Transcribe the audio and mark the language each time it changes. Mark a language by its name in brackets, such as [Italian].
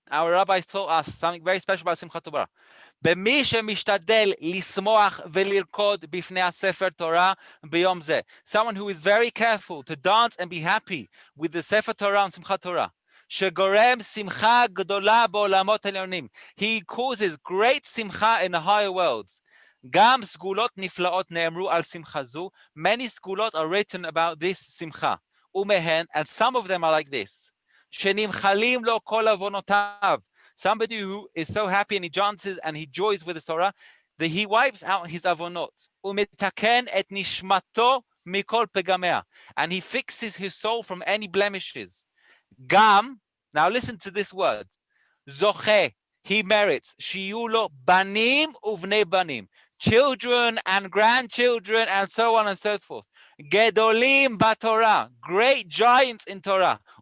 [English] Our rabbis taught us something very special about Simchat Torah. [Hebrew] במי שמשתדל לשמוח ולרקוד בפני הספר תורה ביום זה. [English] Someone who is very careful to dance and be happy with the Sefer Torah and Simchat Torah. [Hebrew] שגורם שמחה גדולה בעולמות העליונים. [English] He causes great simcha in the higher worlds. [Hebrew] גם סגולות נפלאות נאמרו על שמחה זו. [English] Many סגולות are written about this simcha. [Hebrew] ומהן, [English] and some of them are like this: [Hebrew] שנמחלים לו כל עוונותיו. [English] Somebody who is so happy and he dances and he joys with the Torah, that he wipes out his avonot. [Hebrew] ומתקן את נשמתו מכל פגמיה. [English] And he fixes his soul from any blemishes. Gam, now listen to this word, [Hebrew] zoche, [English] he merits, [Hebrew] shiyu lo banim uvnei banim, [English] children and grandchildren and so on and so forth. [Hebrew] Gedolim baTorah, [English] great giants in Torah.